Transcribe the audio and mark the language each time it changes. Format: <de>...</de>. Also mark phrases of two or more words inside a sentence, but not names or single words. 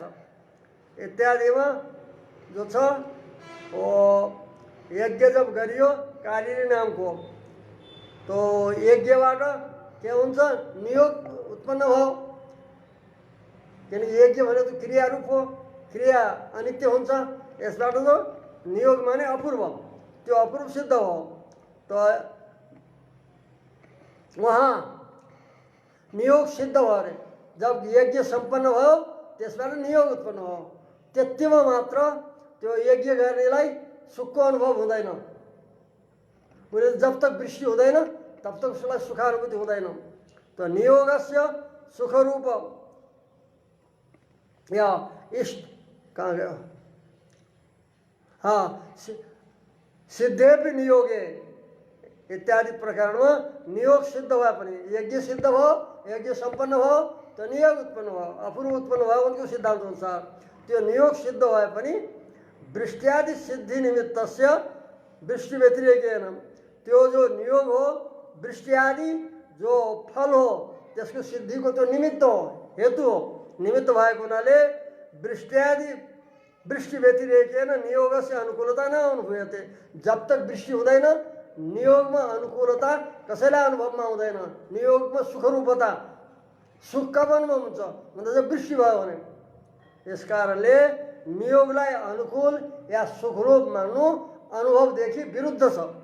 <ne>इत्यादिमा जो छ यज्ञ जब गरियो कार्य नामको तो यज्ञबाट के हुन्छ नियोग उत्पन्न भयो, किनकि यज्ञ भनेको क्रिया रूप हो, क्रिया अनित्य हुन्छ। यसबाट तो नियोग माने अपूर्व, त्यो अपूर्व सिद्ध हो।</ne> <hi>तो वहाँ</hi> <ne>नियोग सिद्ध भयो अरे, जब यज्ञ सम्पन्न भयो त्यसबाट नियोग उत्पन्न भयो। त्यतिमा मात्र त्यो यज्ञ गर्नेलाई सुखको अनुभव हुँदैन।</ne> <hi>जब तक</hi> <ne>वृष्टि हुँदैन तब तक उसलाई सुखानुभूति हुँदैन। तो नियोगस्य सुखरूप या इष्ट कहाँ गयो, हाँ</ne> <sa>सिद्धेपि नियोगे</sa> <ne>इत्यादि प्रकरणमा नियोग सिद्ध भए पनि यज्ञ सिद्ध भयो, यज्ञ सम्पन्न भयो, त्यो नियोग उत्पन्न भयो, अपूर्व उत्पन्न भयो उनको सिद्धान्त अनुसार त्यो नियोग सिद्ध भए पनि</ne> <sa>वृष्टियादि सिद्धि निमित्तस्य वृष्टि व्यतिरेकेन</sa> <ne>त्यो जो नियोग हो वृष्टि आदि जो फल हो त्यसको सिद्धिको त्यो निमित्त हो, हेतु हो, निमित्त भएको हुनाले</ne> <sa>वृष्टि व्यतिरेकेन नियोगस्य अनुकूलता न अनुभूयते।</sa> <hi>जब तक</hi> <ne>वृष्टि हुँदैन नियोगमा अनुकूलता कसैलाई अनुभवमा हुँदैन, नियोगमा सुखरूपता सुख कब अनुभव हुन्छ भन्दा जब वृष्टि भयो भने। यस कारणले नियोगलाई अनुकूल या सुखरूप मान्नु अनुभवदेखि विरुद्ध छ।</ne>